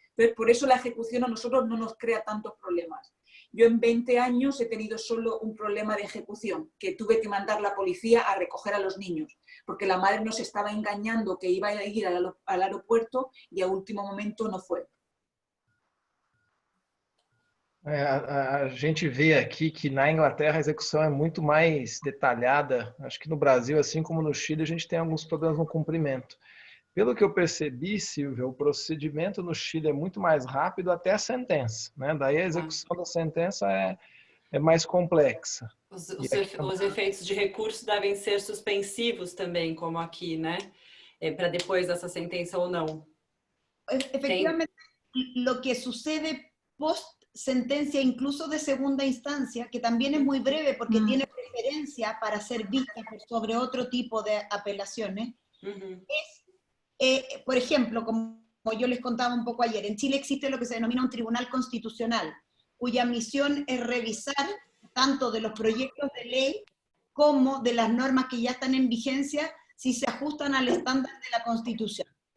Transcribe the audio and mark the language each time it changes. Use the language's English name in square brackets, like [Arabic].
[Spanish] Entonces, por eso la ejecución a nosotros no nos crea tantos problemas. Yo en 20 años he tenido solo un problema de ejecución, que tuve que mandar la policía a recoger a los niños, porque la madre nos estaba engañando que iba a ir al aeropuerto y a último momento no fue. [Portuguese] A gente vê aqui que na Inglaterra a execução é muito mais detalhada. Acho que no Brasil, assim como no Chile, a gente tem alguns problemas no cumprimento. Pelo que eu percebi, Silvia, o procedimento no Chile é muito mais rápido até a sentença, né? Daí a execução da sentença é mais complexa. Os efeitos de recurso devem ser suspensivos também, como aqui, né? Para depois dessa sentença ou não. [Spanish] Efectivamente, lo que sucede post sentencia, incluso de segunda instancia, que también es muy breve porque tiene preferencia para ser vista sobre otro tipo de apelaciones, es, por ejemplo, como yo les contaba un poco ayer, en Chile existe lo que se denomina un tribunal constitucional, cuya misión es revisar tanto de los proyectos de ley como de las normas que ya están en vigencia si se ajustan al estándar de la Constitución.